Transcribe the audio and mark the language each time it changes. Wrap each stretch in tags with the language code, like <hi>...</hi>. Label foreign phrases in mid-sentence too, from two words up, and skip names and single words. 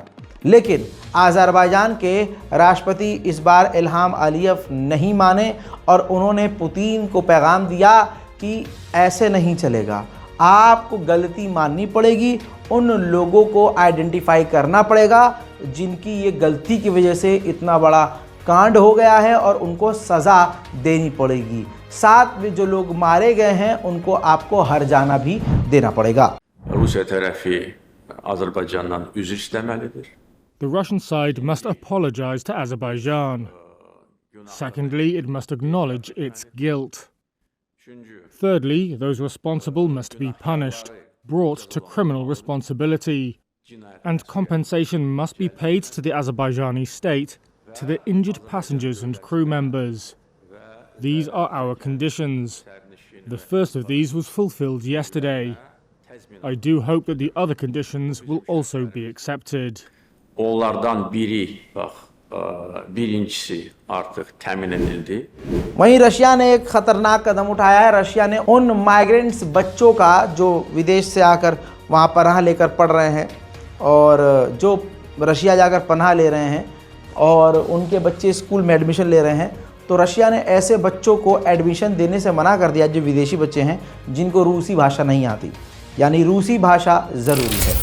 <hi>लेकिन आज़रबाईजान के राष्ट्रपति इस बार इल्हाम अलीयव नहीं माने और उन्होंने पुतिन को पैगाम दिया कि ऐसे नहीं चलेगा, आपको गलती माननी पड़ेगी, उन लोगों को आइडेंटिफाई करना पड़ेगा जिनकी ये गलती की वजह से इतना बड़ा कांड हो गया है और उनको सज़ा देनी पड़ेगी। साथ में जो लोग मारे गए हैं उनको आपको हर जाना भी देना पड़ेगा।</hi> <az>Rusiya tərəfi Azərbaycandan üzr istəməlidir.</az> <en>The Russian side must apologize to Azerbaijan. Secondly, it must acknowledge its guilt. Thirdly, those responsible must be punished, brought to criminal responsibility, and compensation must be paid to the Azerbaijani state, to the injured passengers and crew members. These are our conditions. The first of these was fulfilled yesterday. I do hope that the other conditions will also be accepted.</en> <az>Onlardan biri, birincisi artık təmin edildi.</az> <hi>वहीं रशिया ने एक खतरनाक कदम उठाया है। रशिया ने उन माइग्रेंट्स बच्चों का जो विदेश से आकर वहाँ पर पनाह लेकर पढ़ रहे हैं, और जो रशिया जाकर पनाह ले रहे हैं और उनके बच्चे स्कूल में एडमिशन ले रहे हैं, तो रशिया ने ऐसे बच्चों को एडमिशन देने से मना कर दिया जो विदेशी बच्चे हैं जिनको रूसी भाषा नहीं आती, यानी रूसी भाषा ज़रूरी है।</hi>